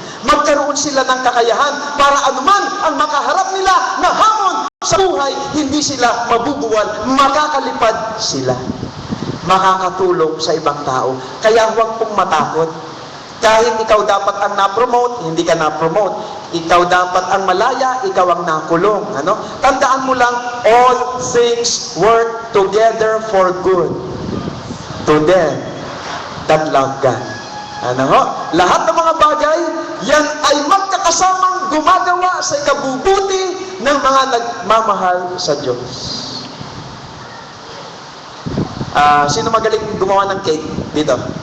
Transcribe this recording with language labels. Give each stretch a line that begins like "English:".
Filipino: Magkaroon sila ng kakayahan para anuman ang makaharap nila na hamon sa buhay, hindi sila mabubuwal, makakalipad sila. Makakatulong sa ibang tao. Kaya huwag pong matakot. Kahit ikaw dapat ang na-promote, hindi ka na-promote. Ikaw dapat ang malaya, ikaw ang nakulong. Tandaan mo lang,
English: all things work together for good to them that love God.
Filipino: Lahat ng mga bagay, yan ay magkakasamang gumagawa sa ikabubuti ng mga nagmamahal sa Diyos. Sino magaling gumawa ng cake dito?